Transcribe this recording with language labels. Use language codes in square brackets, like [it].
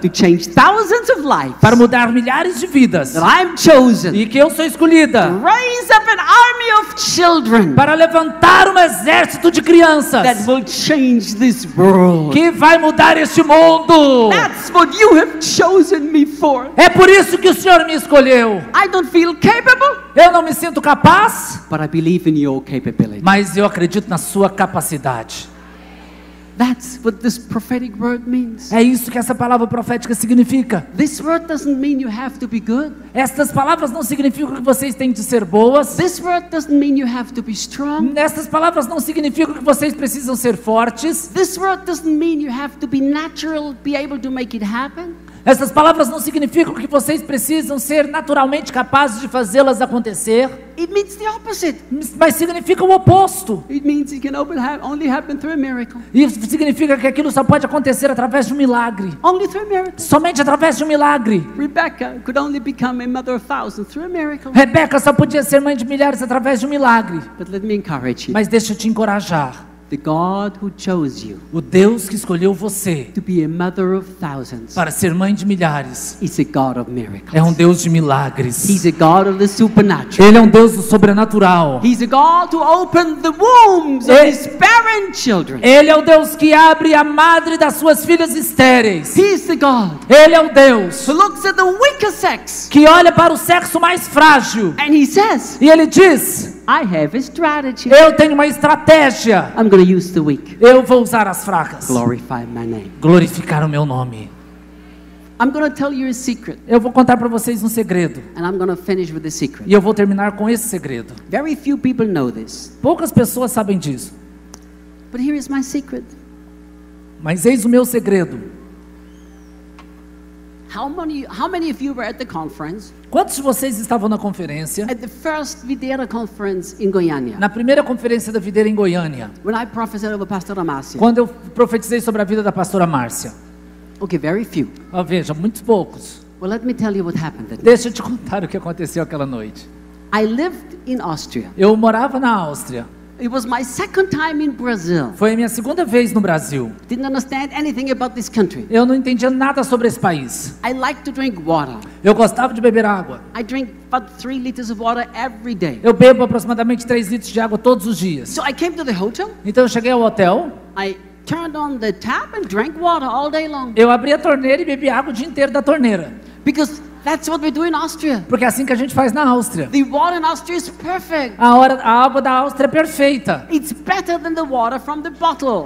[en] to change thousands of lives. [pt] para mudar milhares de vidas. [en] That I'm chosen [pt] E que eu sou escolhida [en] to raise up an army of children [pt] para levantar um exército de crianças [en] that will change this world. [pt] que vai mudar este mundo. [en] That's what you have chosen me for. [pt] É por isso que o Senhor me escolheu. [en] I don't feel capable, [pt] Eu não me sinto capaz, [en] but I believe in your capability. [pt] mas eu acredito na sua capacidade. [en] That's what this prophetic word means. [pt] É isso que essa palavra profética significa. [en] This word doesn't mean you have to be good. [pt] Estas palavras não significam que vocês têm de ser boas. [en] This word doesn't mean you have to be strong. [pt] Estas palavras não significam que vocês precisam ser fortes. [en] This word doesn't mean you have to be natural, be able to make it happen. [pt] Essas palavras não significam que vocês precisam ser naturalmente capazes de fazê-las acontecer. [en] It means the opposite. [pt] Mas significa o oposto. [en] It means it can only happen through a miracle. [pt] Isso significa que aquilo só pode acontecer através de um milagre. [en] Only through a miracle. [pt] Somente através de um milagre. [en] Rebecca could only become a mother of thousands through a miracle. [pt] Rebeca só podia ser mãe de milhares através de um milagre. [en] But let me encourage you. [pt] Mas deixa eu te encorajar. [en] The God who chose you [pt] O Deus que escolheu você [en] to be a mother of thousands [pt] para ser mãe de milhares [en] is a God of miracles. [pt] é um Deus de milagres. [en] He's a God of the supernatural. [pt] Ele é um Deus do sobrenatural. [en] He's a God who opened the wombs of his barren children. [pt] Ele é o Deus que abre a madre das suas filhas estéreis. [en] He's the God [pt] Ele é o Deus [en] who looks at the weaker sex [pt] que olha para o sexo mais frágil [en] and he says, [pt] e ele diz: [en] I have a strategy. [pt] eu tenho uma estratégia. [en] I'm going to use the weak. [pt] Eu vou usar as fracas. [en] Glorify my name. [pt] Glorificar o meu nome. [en] I'm going to tell you a secret, [pt] Eu vou contar para vocês um segredo. [en] and I'm going to finish with the secret. [pt] E eu vou terminar com esse segredo. [en] Very few people know this, [pt] Poucas pessoas sabem disso. [en] but here is my secret. [pt] Mas eis o meu segredo. [en] How many of you were at the conference, [pt] Quantos de vocês estavam na conferência? [en] at the first Videira conference in Goiânia, [pt] Na primeira conferência da videira em Goiânia, [en] when I prophesied over Pastor Amácio? [pt] quando eu profetizei sobre a vida da pastora Márcia. [en] Okay, very few. [pt] Ó, veja, muitos poucos. [en] Well, let me tell you what happened that night. [pt] Deixa eu te contar o que aconteceu aquela noite. [en] I lived in Austria. [pt] Eu morava na Áustria. [en] It was my second time in Brazil. [pt] Foi a minha segunda vez no Brasil. [en] Didn't understand anything about this country. [pt] Eu não entendia nada sobre esse país. [en] I like to drink water. [pt] Eu gostava de beber água. [en] I drink about 3 liters of water every day. [pt] Eu bebo aproximadamente 3 litros de água todos os dias. [en] So I came to the hotel. [pt] Então eu cheguei ao hotel, [en] I turned on the tap and drank water all day long. [pt] eu abri a torneira e bebi água o dia inteiro da torneira. [en] Because that's what we do in Austria. [pt] Porque é assim que a gente faz na Áustria. [en] The water in Austria is perfect. [pt] A água da Áustria é perfeita. [en] It's better than the water from the bottle.